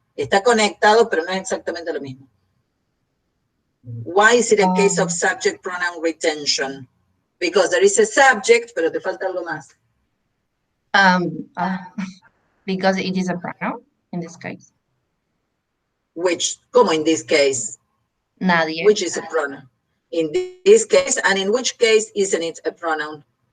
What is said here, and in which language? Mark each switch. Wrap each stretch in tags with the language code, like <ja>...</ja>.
<es>Está conectado, pero no es exactamente lo mismo.</es> <en>Why is it a case of subject pronoun retention? Because there is a subject,</en> <es>pero te falta algo más.</es> <en>Because it is a pronoun in this case. Which,</en> <es>como</es> <en>in this case?</en> <es>Nadie.</es> <en>Which is a pronoun? In this case, and in which case isn't it a pronoun?</en>